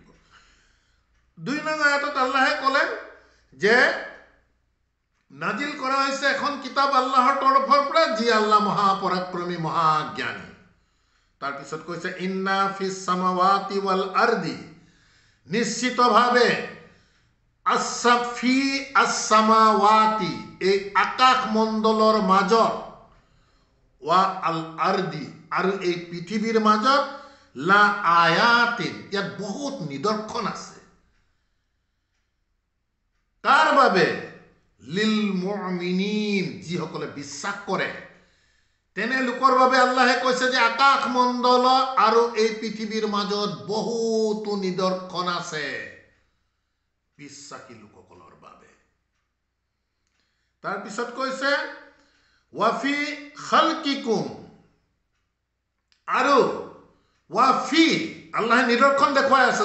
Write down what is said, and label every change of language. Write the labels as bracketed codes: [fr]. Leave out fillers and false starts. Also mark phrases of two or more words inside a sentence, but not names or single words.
[as] 2 নং আয়াতত আল্লাহে ক'লে যে নাজিল কৰা হৈছে এখন কিতাপ আল্লাহৰ তৰফৰ পৰা, যি আল্লাহ মহাপৰাক্ৰমী মহাজ্ঞানী। তাৰপিছত কৈছে [ar] إن في السماوات والأرض, [as] নিশ্চিতভাৱে [ar] في السماوات, [as] এই আকাশ মণ্ডলৰ মাজত, [ar] و الأرض, [as] আৰু এই পৃথিৱীৰ মাজত, [ar] لآيات, [as] ইয়াত বহুত নিদৰ্শন আছে। কাৰ বাবে? [ar] للمؤمنين, [as] যিসকলে বিশ্বাস কৰে, তেনে লোকৰ বাবে আল্লাহে কৈছে যে আকাশ মণ্ডল আৰু এই পৃথিৱীৰ মাজত বহুতো নিদৰ্শন আছে বিশ্বাসী লোকসকলৰ বাবে। তাৰপিছত কৈছে [ar] وفي خلقكم, [as] আৰু ৱাফি, আল্লাহে নিদৰ্শন দেখুৱাই আছে।